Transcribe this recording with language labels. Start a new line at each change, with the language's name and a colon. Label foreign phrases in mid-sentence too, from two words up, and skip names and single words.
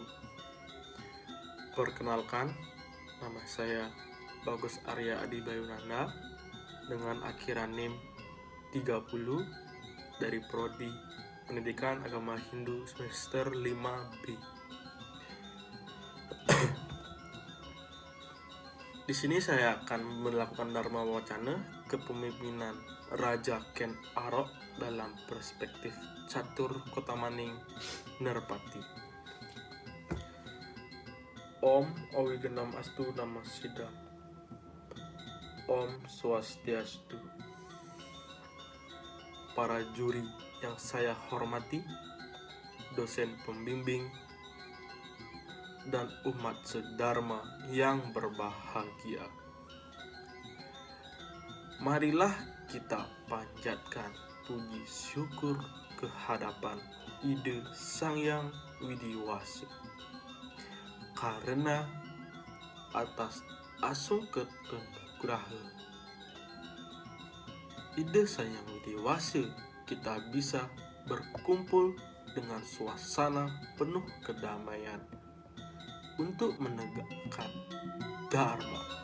Indonesian: Perkenalkan, nama saya Bagus Arya Adi Bayunanda dengan akhiran NIM 30 dari Prodi Pendidikan Agama Hindu semester 5B. Di sini saya akan melakukan Dharma Wacana kepemimpinan Raja Ken Arok dalam perspektif Catur Kotamaning Nerpati.
Sanskrit: Om Awigenam Astu Nama Sidam. Om Swastiastu.
Indonesian: Para juri yang saya hormati, dosen pembimbing, dan umat sedharma yang berbahagia. Marilah kita panjatkan puji syukur kehadapan Ide Sang Hyang Widiwasa, karena atas asung ketenugraha Ide Sang Hyang Widiwasa kita bisa berkumpul dengan suasana penuh kedamaian untuk menegakkan Dharma.